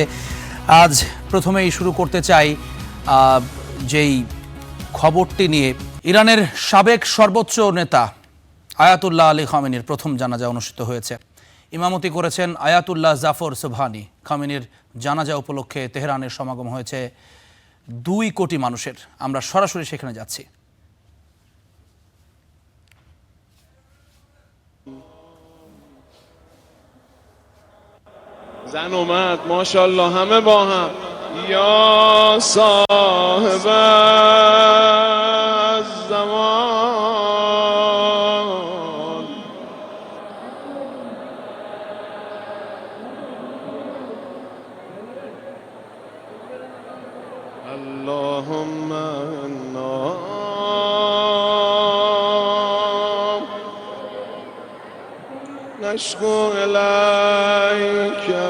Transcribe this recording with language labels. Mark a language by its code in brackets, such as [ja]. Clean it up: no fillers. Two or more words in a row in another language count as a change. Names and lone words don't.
[bn] আজ প্রথমেই শুরু করতে চাই যেই খবরটি নিয়ে। ইরানের সাবেক সর্বোচ্চ নেতা আয়াতুল্লাহ আলী খামেনির প্রথম জানাজা অনুষ্ঠিত হয়েছে। ইমামতি করেছেন আয়াতুল্লাহ জাফর সুবহানি। খামেনির জানাজা উপলক্ষে তেহরানের সমাগম হয়েছে 2 কোটি মানুষের। আমরা সরাসরি সেখানে যাচ্ছি। [fa] زن اومد ماشاءالله همه با هم [ar] یا صاحب الزمان اللهم انا نشكو إليك